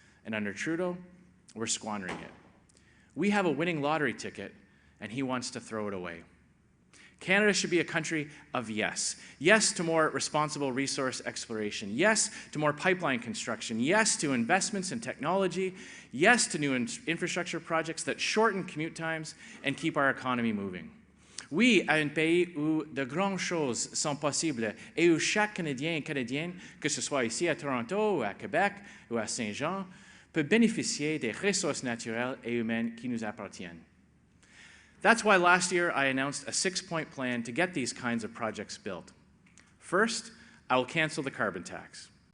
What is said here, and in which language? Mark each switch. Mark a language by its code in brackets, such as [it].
[en] And under Trudeau, we're squandering it. We have a winning lottery ticket, and he wants to throw it away. Canada should be a country of yes. Yes to more responsible resource exploration. Yes to more pipeline construction. Yes to investments in technology. Yes to new infrastructure projects that shorten commute times and keep our economy moving. [fr] Oui à un pays où de grandes choses sont possibles et où chaque Canadien et Canadienne, que ce soit ici à Toronto, ou à Québec, ou à Saint-Jean, peut bénéficier des ressources naturelles et humaines qui nous appartiennent. [en] That's why last year I announced a 6-point plan to get these kinds of projects built. First, I will cancel the carbon tax.